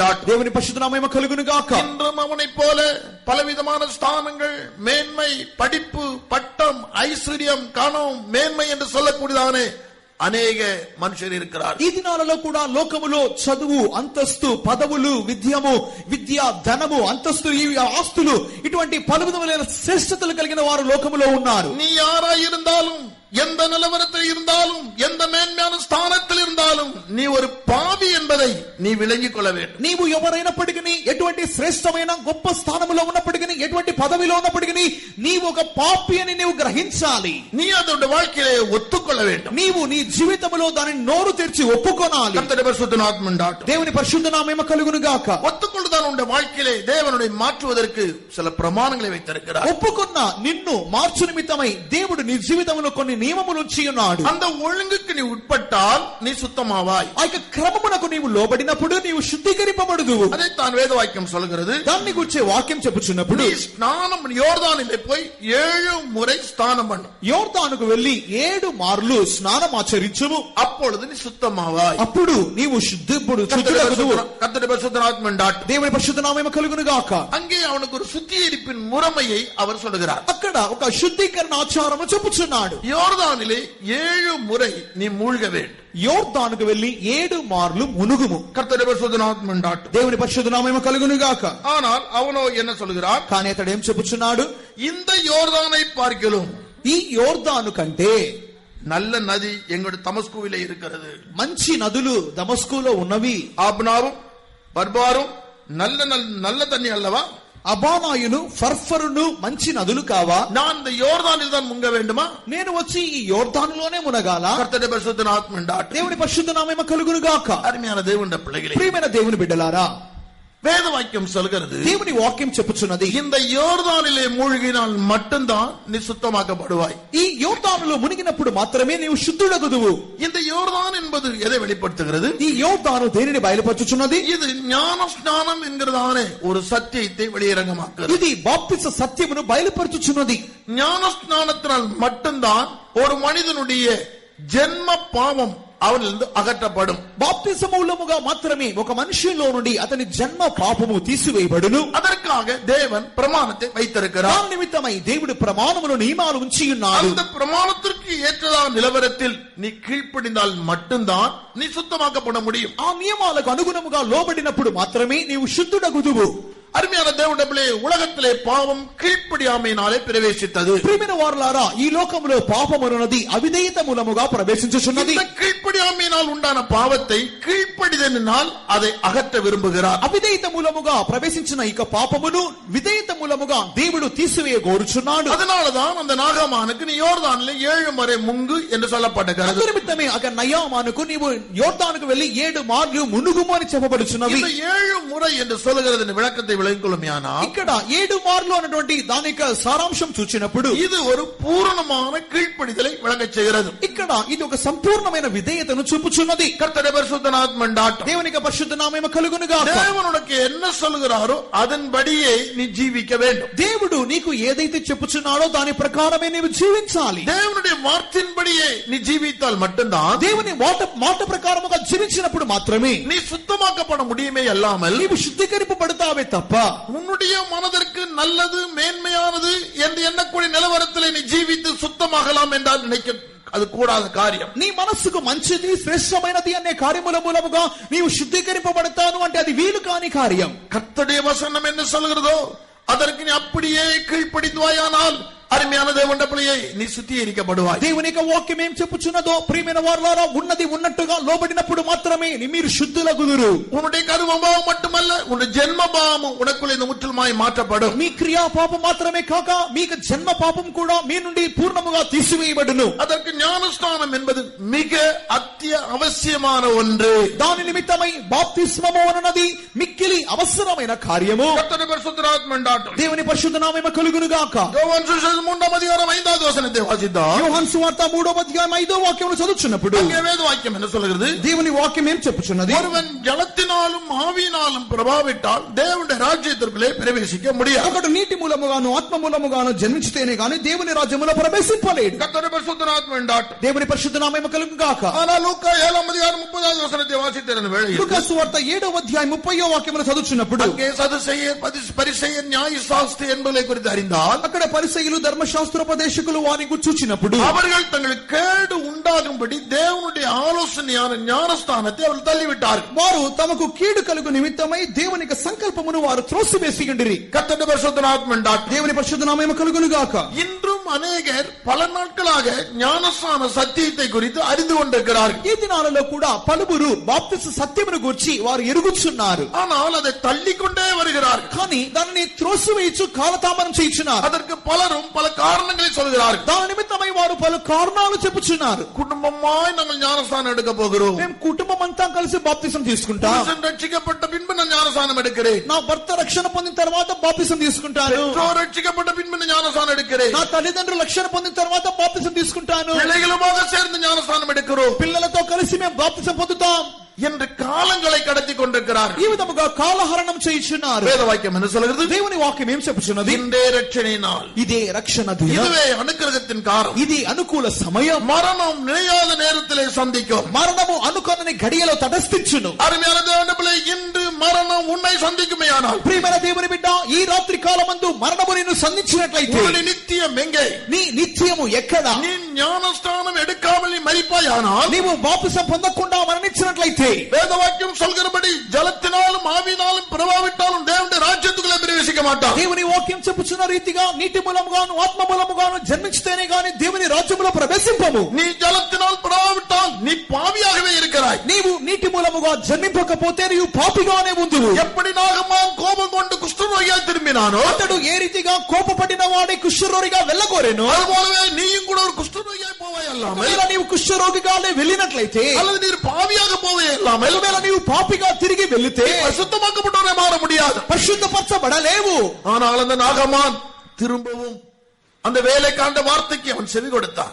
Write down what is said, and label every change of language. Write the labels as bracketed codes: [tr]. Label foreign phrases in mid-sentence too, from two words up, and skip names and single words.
[te] దేవుని పరిశుద్ధ నామము కలుగును గాక. [ta] இன்றும் அவனைப் போல பலவிதமான ஸ்தானங்கள், மேன்மை, படிப்பு, பட்டம், ஐஸ்வர்யம், கணம், மேன்மை என்று சொல்லக்கூடியதானே [te] అనేక మనుషులు [ta] இருக்கிறார். [te] ఈ దినాలలో కూడా లోకములో చదువు, అంతస్తు, పదవులు, విద్య, ధనము, అంతస్తు, ఈ ఆస్తులు, ఇటువంటి పలు విధములైన శ్రేష్టతలు కలిగిన వారు లోకములో ఉన్నారు. [ta] நீ யாராய் இருந்தாலும், எந்த நிலவரத்தில் இருந்தாலும், எந்த மேன்மையான ஸ்தானத்தில் இருந்தாலும், நீ ஒரு பாவி என்பதை நீ விளங்கிக் கொள்ள வேண்டும். [te] నీవు ఎవరైనప్పటికీ, ఎటువంటి శ్రేష్టమైన గొప్ప స్థానములో ఉన్నప్పటికీ, ఎటువంటి పదవిలో ఉన్నప్పటికీ, నీవు ఒక పాపి అని నీవు గ్రహించాలి. [ta] நீ அதோட வாழ்க்கையிலே ஒத்துக்கொள்ள வேண்டும். [te] నీవు నీ జీవితంలో దానిని నోరు తెరిచి ఒప్పుకోనాలి. [ta] கர்த்தருடைய பரிசுத்த நாமம் [te] దేవుని పరిశుద్ధ నామము కలుగును గాక. [ta] ஒத்துக்கொள்ளுதான் உன்னுடைய வாழ்க்கையிலே தேவனுடைய மாற்றுவதற்கு சில பிரமாணங்களை வைத்திருக்கிறார். [te] ఒప్పుకున్న నిన్ను మార్చు నిమిత్తమై దేవుడు నీ జీవితంలో కొన్ని నియమములు ఉంచి ఉన్నాడు. [ta] அந்த ஒழுங்குக்கு நீ உட்பட்டால் நீ சுத்தமாவாய். [te] ఆ యొక్క క్రమమునకు నీవు లోబడినప్పుడు నీవు శుద్ధీకరింపబడుదువు. [ta] அதைத்தான் வேத வாக்கியம் சொல்கிறது. [te] దాన్ని గురించి వాక్యం చెప్పుచున్నప్పుడు, [ta] நீ ஸ்நானம் [te] యోర్దానులో పోయి 7 ముறை స్నానం பண்ணு. యోర్దానుకు వెళ్లి 7 మార్లు స్నానం ఆచరించుము. [ta] அப்பொழுது நீ சுத்தமாவாய். [te] అప్పుడు నీవు శుద్ధుడగుదువు. [ta] கர்த்தருடைய பரிசுத்த நாமம் [te] దేవుని పరిశుద్ధ నామము కలుగును గాక. [ta] அங்கே அவனுக்கு ஒரு சுத்திகரிப்பின் முறைமையை அவர் சொல்கிறார். [te] అక్కడ ఒక శుద్ధీకరణ ఆచారము చెప్పుచున్నాడు. [ta] யோர்தானிலே 7 முறை நீ மூழ்க வேண்டும். [te] యోర్దానుకు వెళ్లి 7 మార్లు మునుగుము. [ta] கர்த்தருடைய பரிசுத்த நாமம் [te] దేవుని పరిశుద్ధ నామము కలుగును గాక. [ta] ஆனால் அவனோ என்ன சொல்கிறார்? [te] కానీ అతడు ఏం చెప్పుచున్నాడు? [ta] இந்த யோர்தானை பார்க்கிலும், [te] ఈ యోర్దాను కంటే [ta] நல்ல நதி எங்களுடைய தமஸ்குவிலே இருக்கிறது. [te] మంచి నదులు దమస్కులో ఉన్నవి. [ta] ஆப்னாவும் பர்பாரும் நல்ல நல்ல தண்ணி அல்லவா? [te] అబానాయును ఫర్ఫరును మంచి నదులు కావా? [ta] நான் இந்த யோர்தானில் தான் முங்க வேண்டுமா? [te] నేను వచ్చి ఈ యోర్దానులోనే మునగాల? [ta] கர்த்தருடைய பரிசுத்த நாமம் உண்டாகட்டும். [te] దేవుని పరిశుద్ధ నామము కలుగును గాక. [ta] அருமையான தேவனுடைய பிள்ளைகளே, [te] ప్రియమైన దేవుని బిడ్డలారా, [ta] வேத வாக்கியம் சொல்கிறது, [te] దేవుని వాక్యం చెప్పుచున్నది, [ta] இந்த யோர்தானிலே மூழ்கினால் மட்டும்தான் நீ சுத்தமாக்கப்படுவாய். [te] ఈ యోర్దానులో మునిగినప్పుడు మాత్రమే నీవు శుద్ధుడగుదువు. [ta] இந்த யோர்தான் என்பது எதை வெளிப்படுத்துகிறது? [te] ఈ యోర్దాను దేనిని బయలుపరచుచున్నది? [ta] இது ஞான ஸ்நானம் என்கிறதானே ஒரு சத்தியத்தை வெளியரங்கமாக்குகிறது. [te] ఇది బాప్తిస సత్యమును బయలుపరచుచున్నది. [ta] ஞான ஸ்நானத்தினால் மட்டும்தான் ஒரு மனிதனுடைய ஜென்ம பாவம் அவனிலிருந்து அகற்றப்படும். [te] బాప్తిసమూలముగా మాత్రమే ఒక మనిషిలో నుండి అతని జన్మ పాపము తీసివేయబడును. [ta] அதற்காக தேவன் பிரமாணத்தை வைத்திருக்கிறார். [te] దాని నిమిత్తమై దేవుడు ప్రమాణములు నియమాలు ఉంచి ఉన్నాడు. [ta] அந்த பிரமாணத்திற்கு ஏற்றதான நிலவரத்தில் நீ கீழ்ப்படிந்தால் மட்டும்தான் நீ சுத்தமாக்கப்பட முடியும். [te] ఆ నియమాలకు అనుగుణముగా లోబడినప్పుడు మాత్రమే నీవు శుద్ధుడగుదువు. [ta] அருமையான தேவனுடைய பிள்ளையே, உலகத்திலே பாவம் கீழ்ப்படியாமையினாலே பிரவேசித்தது. [te] ప్రియమైన వారలారా, ఈ లోకములో పాపమున్నది అవిధేయత మూలముగా ప్రవేశించుచున్నది. [ta] இந்த కీழ்ப்படியாமையினால் உண்டான பாவத்தை கீழ்ப்படிதலினால் அதை அகற்ற விரும்புகிறார். [te] అవిధేయత మూలముగా ప్రవేశించిన ఇక పాపమును విధేయత మూలముగా దేవుడు తీసివేయ కోరుచున్నాడు. [ta] அதனாலதான் அந்த நாகமானுக்கு நீ யோர்தானிலே 7 முறை முங்கு என்று சொல்லப்பட்டிருக்கிறது. [te] అందు నిమిత్తమే అక్కడ నయామానుకు నీవు యోర్దానుకు వెళ్లి 7 మార్లు మునుగుము అని చెప్పబడుచున్నవి. [ta] இந்த 7 முறை என்று சொல்லுகிறது விளக்கத்தை விளங்கிக்கொள்ளுமையானா, [te] ఇక్కడ 7 మార్లు అన్నటువంటి దాని యొక్క సారాంశం చూచినప్పుడు [ta] இது ஒரு பூரணமான கீழ்ப்படிதலை விளங்கச் செய்கிறது. [te] ఇక్కడ ఇది ఒక సంపూర్ణమైన విధేయతను చూపుచున్నది. [ta] கர்த்தருடைய பரிசுத்த நாமம் உண்டாகட்டும். [te] దేవుని యొక్క పరిశుద్ధ నామము కలుగును గాక. [ta] தேவன் உனக்கு என்ன சொல்கிறாரோ அதன்படியே நீ ஜீவிக்க வேண்டும். [te] దేవుడు నీకు ఏదైతే చెప్పుచున్నాడో దాని ప్రకారమే నీవు జీవించాలి. [ta] தேவனுடைய வார்த்தையின்படியே நீ ஜீவித்தால் மட்டும்தான் [te] దేవుని మాట ప్రకారముగా జీవించినప్పుడు మాత్రమే [ta] நீ சுத்தமாக்கப்பட முடியுமே அல்லாமல் [te] నీవు శుద్ధీకరింపబడతావే తప్ప [ta] உன்னுடைய மனதிற்கு நல்லது மேன்மையானது என்று எண்ணக்கூடிய நிலவரத்திலே நீ ஜீவித்து சுத்தமாகலாம் என்றால் நினைக்க அது கூடாத காரியம். [te] నీ మనస్సుకు మంచిది శ్రేష్టమైనది అనే కార్యముల మూలముగా నీవు శుద్ధీకరింపబడతాను అంటే అది వీలు కాని కార్యం. [ta] கர்த்தருடைய வசனம் என்ன சொல்கிறதோ அதற்கு நீ அப்படியே கீழ்ப்படிந்தாயானால் அருமையான தேவனுடைய பிள்ளையே நீ சுத்திகரிக்கப்படுவாய். [te] దేవుని యొక్క వాక్యం ఏం చెప్పుచున్నదో ప్రియమైన వారలారా, ఉన్నది ఉన్నట్టుగా లోబడినప్పుడు మాత్రమే మీరు శుద్ధులగుదురు. [ta] உன்னுடைய கர்மபாவம் மட்டுமல்ல, உன்னுடைய ஜென்ம பாவமும் உனக்குள்ள இந்த முற்றிலுமாய் மாற்றப்படும். [te] మీ క్రియా పాపం మాత్రమే కాక మీకు జన్మ పాపం కూడా మీ నుండి పూర్ణముగా తీసివేయబడును. [ta] அதற்கு ஞானஸ்நானம் என்பது மிக அவசியமான ஒன்று. [te] దాని నిమిత్తమై బాప్తిస్మము అన్నది మిక్కిలి అవసరమైన కార్యము. [ta] கர்த்தருடைய பரிசுத்த நாமம் உண்டாகட்டும். [te] దేవుని పరిశుద్ధ నామము కలుగును గాక. [ta] யோவான் சுவிசேஷம் 3 அதிகாரம் 5வது வசனத்தை வாசித்தால், [te] యోహాను సువార్త 3వ అధ్యాయం 5వ వాక్యమును చదువుచున్నప్పుడు [ta] அங்கே வேத வாக்கியம் என்ன சொல்கிறது? [te] దేవుని వాక్యం ఏం చెప్పుచున్నది? [ta] ஒருவன் ஜலத்தினாலும் ஆவியினாலும் பிரபாவிட்டால் தேவனுடைய ராஜ்யத்திற்குள்ளே பிரவேசிக்க முடியாது. [te] ఒకడు నీటి మూలముగాను ఆత్మ మూలముగాను జన్మించితేనే గాని దేవుని రాజ్యములో ప్రవేశింపలేడు. [ta] கர்த்தருடைய பரிசுத்த நாமம் உண்டாகட்டும். [te] దేవుని పరిశుద్ధ నామము కలుగును గాక. [ta] ஆனால் லூக்கா 7 அதிகாரம் 30வது வசனத்தை வாசித்திருந்த வேளையில் [te] లూకా సువార్త 7వ అధ్యాయం 30వ వాక్యమును చదువుచున్నప్పుడు [ta] அங்கே சதுசேயர் பரிசேயர் நியாயசாஸ்திரி என்பதை குறித்து அறிந்தால், [te] అక్కడ పరిసయ్యులు ధర్మశాస్త్రోపదేశకులు వారిని చూచినప్పుడు [ta] அவர்கள் தங்களுக்கு கேடு உண்டாகும்படி தேவனுடைய ஆலோசனையான ஞானஸ்தானத்தை அவர்கள் தள்ளிவிட்டார்கள். [te] వారు తమకు కీడు కలుగు నిమిత్తమై దేవుని యొక్క సంకల్పమును వారు త్రోసివేసియుండిరి. [ta] கர்த்தருடைய பரிசுத்த நாமம் உண்டாகட்டும். [te] దేవుని పరిశుద్ధ నామము కలుగును గాక. [ta] இன்றும் அநேகர் பல நாட்களாக ஞானஸ்தான சத்தியத்தை குறித்து அறிந்து கொண்டிருக்கிறார்கள். [te] ఈ దినాలలో కూడా పలువురు బాప్తిస సత్యమును గురించి వారు ఎరుగుచున్నారు. [ta] ஆனால் அதை தள்ளிக்கொண்டே வருகிறார்கள். [te] కానీ దానిని త్రోసివేయచ్చు కాలతామనం చేయుచున్నారు. [ta] அதற்கு பலரும் பல காரணங்களை சொல்கிறார்கள். [te] దాని నిమిత్తమై వారు పలు కారణాలు చెప్పుచున్నారు. [ta] குடும்பமாய் நாங்கள் ஞானஸ்தானம் எடுக்க போகிறோம். [te] మేము కుటుంబం అంతా కలిసి బాప్తిసం తీసుకుంటాం. [ta] புருஷன் ரட்சிக்கப்பட்ட பின்பு நான் ஞானஸ்தானம் எடுக்கிறேன். [te] నా భర్త రక్షణ పొందిన తర్వాత బాప్తిసం తీసుకుంటాను. [ta] பெற்றோர் ரட்சிக்கப்பட்ட பின்பு நான் ஞானஸ்தானம் எடுக்கிறேன். [te] నా తల్లిదండ్రులు రక్షణ పొందిన తర్వాత బాప్తిసం తీసుకుంటాను. [ta] பிள்ளைகளுமாக சேர்ந்து ஞானஸ்தானம் எடுக்கிறோம் [te] పిల్లలతో కలిసి మేము బాప్తిసం పొందుతాం [ta] என்று காலங்களை கடத்தி கொண்டிருக்கிறார்கள். [te] ఈ విధముగా కాలహరణం చేయుచున్నారు. [ta] வேத வாக்கியம் என்ன சொல்கிறது? [te] దేవుని వాక్యం ఏం చెప్పుచున్నది? [ta] இன்றே ரட்சணை நாள், [te] ఇదే రక్షణ దినం, [ta] இதுவே அனுக்கிரகத்தின் காலம். [te] ఇది అనుకూల సమయం. [ta] மரணம் நிலையாத நேரத்திலே சந்திக்கும். [te] మరణము అనుకొనని గడియలో తటస్థించును. [ta] அருமையான தேவனுடைய பிள்ளை, இன்று மரணம் உன்னை சந்திக்குமேயானால், [te] ప్రియమైన దేవుని బిడ్డ, ఈ రాత్రి కాలమందు మరణము నిన్ను సంధించినట్లయితే [ta] உன்னுடைய நித்தியம் எங்கே? [te] నీ నిత్యము ఎక్కడ? [ta] நீ ஞானஸ்தானம் எடுக்காமல் நீ மரிப்பாயானால், [te] నీవు బాప్తిసం పొందకుండా మరణించినట్లయితే [ta] வேத வாக்கியம் சொல்கிறபடி ஜலத்தினாலும் ஆவியினாலும் பிரபாவிட்டாலும் தேவனுடைய ராஜ்யத்துக்குள்ளே பிரவேசிக்க மாட்டான். [te] దేవుని వాక్యం చెప్పుచున్న రీతిగా నీటి మూలముగాను ఆత్మ మూలముగాను జన్మించితేనే గాని దేవుని రాజ్యములో ప్రవేశింపము. [ta] நீ ஜலத்தினால் பிரபாவிட்டால் நீ பாவியாகவே இருக்கிறாய். [te] నీవు నీటి మూలముగా జన్మింపకపోతే నీవు పాపిగానే ఉందువు. [ta] எப்படி நாகமான் கோபம் கொண்டு குஷ்டரோகியாய் திரும்பினான், విరుம்பிనానో [te] అతడు ఏ రీతిగా కోపపడిన వాడి కుష్ఠరోగిగా వెళ్ళగోరెను, [ta] அதுபோலவே நீயும் கூட ஒரு குஷ்டரோகியாய் போவாய் அல்லாமல், [te] ఒకవేళ నీవు కుష్ఠరోగిగానే వెళ్ళినట్లయితే, [ta] அல்லது நீர் பாவியாக போவே அல்லாமல், [te] ఒకవేళ నీవు పాపిగా తిరిగి వెళితే [ta] அசுத்தமாக்கப்பட்டவனே மாற முடியாது, [te] పరిశుద్ధపరచబడలేవు. [ta] ஆனால் அந்த நாகமான் திரும்பவும் அந்த வேலைக்காண்ட வார்த்தைக்கு அவன் செவி கொடுத்தான்.